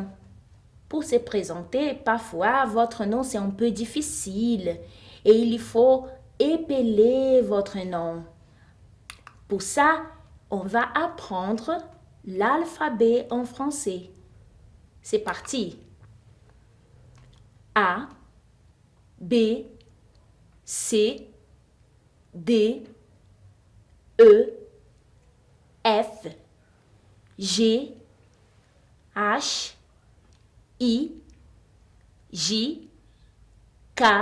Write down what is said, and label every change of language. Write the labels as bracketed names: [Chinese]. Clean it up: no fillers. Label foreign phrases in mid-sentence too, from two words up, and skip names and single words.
[French] Pour se présenter, parfois, votre nom, c'est un peu difficile et il faut épeler votre nom. Pour ça, on va apprendre l'alphabet en français. C'est parti. A, B, C, D, E, F, G, H, I, J, K,